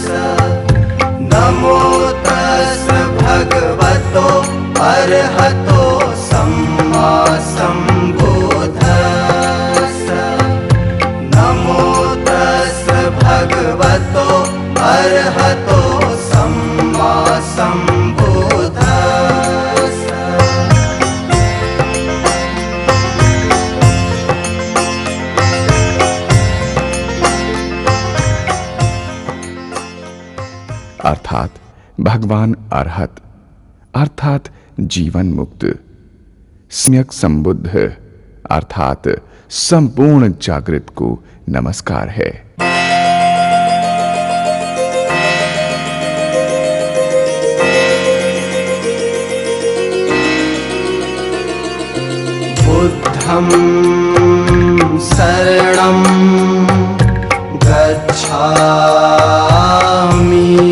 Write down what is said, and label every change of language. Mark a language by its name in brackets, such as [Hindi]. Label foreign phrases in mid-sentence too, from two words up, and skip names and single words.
[Pali] नमो तस् भगवतो अरहतो सम्मा सम्बुद्धस्स। नमो तस् भगवतो अरहतो सम्मा सम्बुद्धस्स। [Hindi] अर्थात भगवान अरहत अर्थात जीवन मुक्त, सम्यक संबुद्ध अर्थात संपूर्ण जागृत को नमस्कार है। [Pali] बुद्धं शरणं गच्छामि।